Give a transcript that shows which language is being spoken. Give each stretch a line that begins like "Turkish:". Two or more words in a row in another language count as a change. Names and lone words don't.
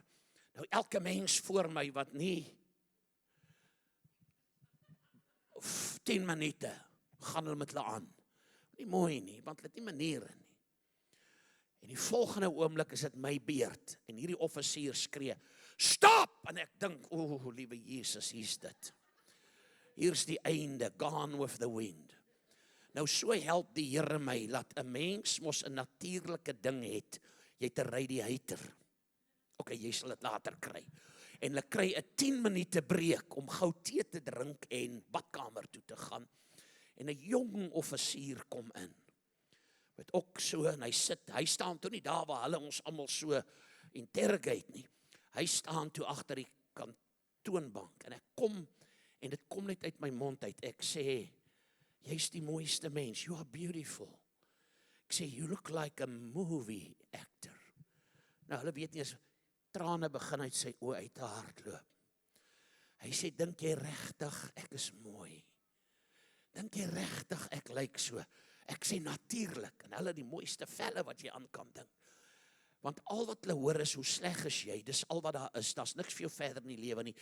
Afrikaans: Nou elke mens voor my wat nie 10 minute gaan hulle met hulle aan. Nie mooi nie, want hulle het nie maniere nie. En die volgende oomblik is dit my beurt. En hierdie offisier skree, stop! En ek dink, o, liewe Jesus, hier's dit. Hier's die einde,
English: gone with the wind.
Afrikaans: Nou so help die Here my, dat 'n mens mos 'n natuurlike ding het. Jy het 'n radiator. OK, jy sal dit later kry. En hulle kry 'n 10 minute breek om gou tee te drink en badkamer toe te gaan. En 'n jong offisier kom in. Met ook so, en hy staan toe nie daar waar hulle ons almal so interrogate nie. Hy staan toe agter die kantoonbank, en ek kom, en dit kom net uit my mond uit, ek sê, jy's die mooiste mens,
English: you are beautiful.
Afrikaans: Ek sê,
English: you look like a movie actor.
Afrikaans: Nou, hulle weet nie as trane begin uit sy oë uit te hardloop. Hy sê, dink jy regtig ek is mooi? Dink jy regtig ek lyk so? Ek sê natuurlik, en hulle die mooiste velle wat jy aan kan dink. Want al wat hulle hoor is, hoe sleg is jy, dis al wat daar is, daar's niks vir jou verder in die lewe nie.